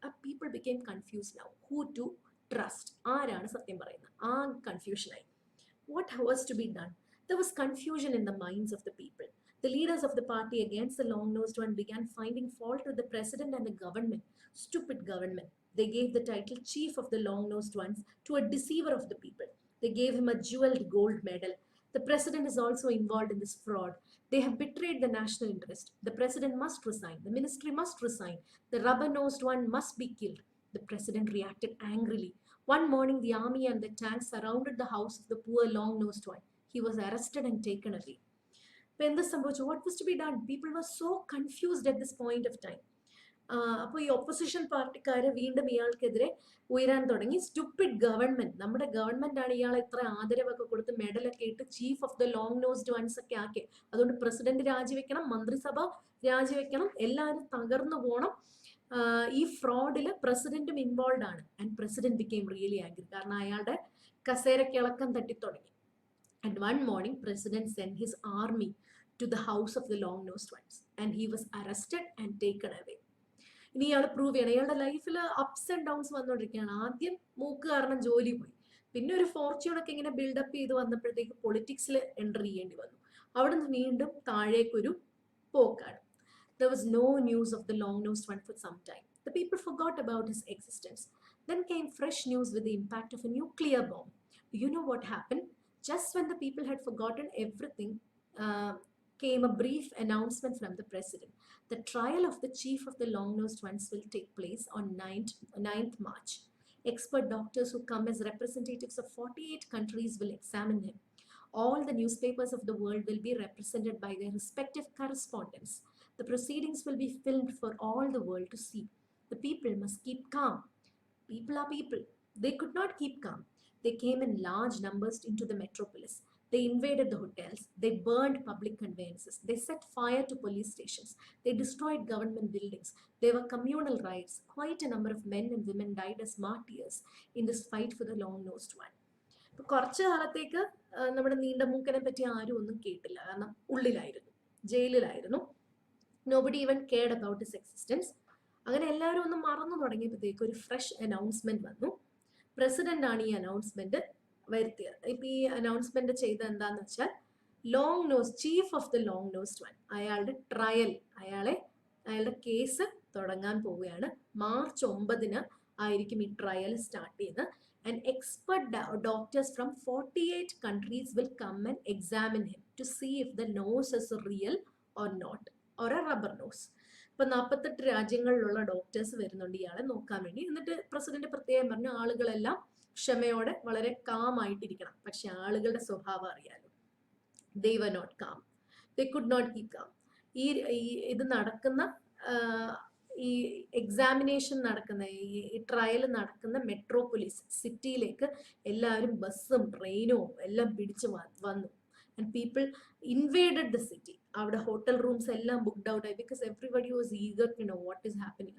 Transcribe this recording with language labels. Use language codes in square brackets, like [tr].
[en] ആ people became confuse now who to trust, [ml] ആരാണ് സത്യം പറയുന്നത്, ആ കൺഫ്യൂഷനായി. [en] What was to be done? There was confusion in the minds of the people. The leaders of the party against the long-nosed one began finding fault with the president and the government. Stupid government. They gave the title chief of the long-nosed ones to a deceiver of the people. They gave him a jeweled gold medal. The president is also involved in this fraud. They have betrayed the national interest. The president must resign. The ministry must resign. The rubber-nosed one must be killed. The president reacted angrily. One morning, the army and the tanks surrounded the house of the poor long-nosed one. He was arrested and taken away. What was to be done? People were so confused at this point of time. [ml] അപ്പോൾ ഈ opposition പാർട്ടിക്കാര് വീണ്ടും ഇയാൾക്കെതിരെ ഉയരാൻ തുടങ്ങി. [en] stupid government, [ml] നമ്മുടെ government ആണ് ഇയാളെ ഇത്ര ആദരവൊക്കെ കൊടുത്ത് മെഡലൊക്കെ ഇട്ട് chief of the long nosed once ഒക്കെ ആക്കി. അതുകൊണ്ട് പ്രസിഡന്റ് രാജിവെക്കണം, മന്ത്രിസഭ രാജിവെക്കണം, എല്ലാവരും തകർന്നു പോകണം. ഈ ഫ്രോഡില് പ്രസിഡന്റും ഇൻവോൾവ് ആണ്. [en] and president became really angry, [ml] കാരണം അയാളുടെ കസേരയ്ക്ക് ഇളക്കം തട്ടിത്തുടങ്ങി. [en] And one morning, President sent his army to the house of the long-nosed ones, and he was arrested and taken away. [ml] ഇനി ഇയാൾ പ്രൂവ് ചെയ്യണം. ഇയാളുടെ ലൈഫിൽ [en] ups and downs [ml] വന്നുകൊണ്ടിരിക്കുകയാണ്. ആദ്യം മൂക്ക് കാരണം ജോലി പോയി, പിന്നെ ഒരു ഫോർച്യൂണൊക്കെ ഇങ്ങനെ ബിൽഡപ്പ് ചെയ്ത് വന്നപ്പോഴത്തേക്ക് പൊളിറ്റിക്സിൽ എൻ്റർ ചെയ്യേണ്ടി വന്നു. അവിടെ നിന്ന് വീണ്ടും താഴേക്കൊരു പോക്കാണ്. [en] There was no news of the long-nosed one for some time. The people forgot about his existence. Then came fresh news with the impact of a nuclear bomb. Do you know what happened? Just when the people had forgotten everything, came a brief announcement from the president. The trial of the chief of the long-nosed ones will take place on 9th March. Expert doctors who come as representatives of 48 countries will examine him. All the newspapers of the world will be represented by their respective correspondents. The proceedings will be filmed for all the world to see. The people must keep calm. People are people. They could not keep calm. They came in large numbers into the metropolis. They invaded the hotels. They burned public conveyances. They set fire to police stations. They destroyed government buildings. There were communal riots. Quite a number of men and women died as martyrs in this fight for the long-nosed one. [ml] കുറച്ച് കാലത്തേക്ക് നമ്മുടെ നീണ്ടമൂക്കനെ പറ്റി ആരും ഒന്നും കേട്ടില്ല, കാരണം ഉള്ളിലായിരുന്നു, ജയിലിലായിരുന്നു. [en] Nobody even cared about his existence. [ml] അങ്ങനെ എല്ലാവരും ഒന്ന് മറന്നു തുടങ്ങിയപ്പോഴത്തേക്ക് ഒരു ഫ്രഷ് അനൗൺസ്മെന്റ് വന്നു. പ്രസിഡന്റ് ആണ് ഈ അനൗൺസ്മെന്റ് വരുത്തിയത്. ഇപ്പൊ ഈ അനൗൺസ്മെന്റ് ചെയ്ത എന്താന്ന് വെച്ചാൽ, long nose chief of the long nosed one, അയാളുടെ ട്രയൽ, അയാളുടെ കേസ് തുടങ്ങാൻ പോവുകയാണ്. മാർച്ച് 9 ആയിരിക്കും ഈ ട്രയൽ സ്റ്റാർട്ട് ചെയ്യുന്നത്. [en] And expert doctors from 48 countries will come and examine him to see if the nose is real or not, or a rubber nose. [ml] ഇപ്പൊ 48 രാജ്യങ്ങളിലുള്ള doctors വരുന്നുണ്ട് ഇയാളെ നോക്കാൻ വേണ്ടി. എന്നിട്ട് പ്രസിഡന്റ് പ്രത്യേകം പറഞ്ഞു, ആളുകളെല്ലാം ക്ഷമയോടെ വളരെ കാം ആയിട്ടിരിക്കണം. പക്ഷെ ആളുകളുടെ സ്വഭാവം അറിയാലോ, [en] they were not calm, they could not keep calm. [ml] ഇത് നടക്കുന്ന ഈ എക്സാമിനേഷൻ നടക്കുന്ന ഈ ട്രയൽ നടക്കുന്ന മെട്രോപോളിസ് സിറ്റിയിലേക്ക് എല്ലാവരും ബസ്സും ട്രെയിനും എല്ലാം പിടിച്ച് വന്നു. [en] And people invaded the city. [ml] അവിടെ ഹോട്ടൽ റൂംസ് എല്ലാം ബുക്ക്ഡ് ഔട്ട് ആയി, [en] Because everybody was eager to know what is happening.